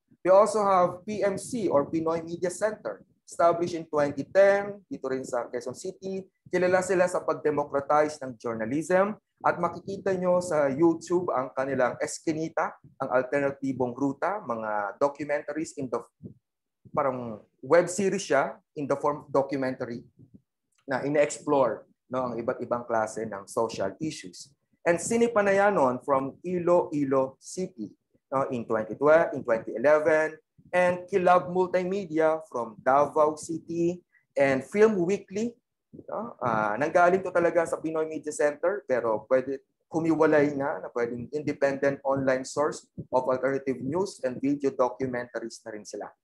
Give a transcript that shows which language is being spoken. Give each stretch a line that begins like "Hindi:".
English: We also have PMC or Pinoy Media Center, established in 2010
Filipino: dito rin sa Quezon City. Kilala sila sa pag-democratize ng journalism at makikita nyo sa YouTube ang kanilang Eskinita, ang alternatibong ruta, mga documentaries in the parang web series siya in the form of documentary na ine-explore, no, ang iba't ibang klase ng social issues.
English: And Sinipanayanon from Iloilo City, no, in 2012, in 2011, and Kilab Multimedia from Davao City, and Film Weekly.
Filipino: No? Nanggaling to talaga sa Pinoy Media Center, pero pwede humiwalay na pwedeng
English: independent online source of alternative news and video documentaries
Filipino: na rin sila.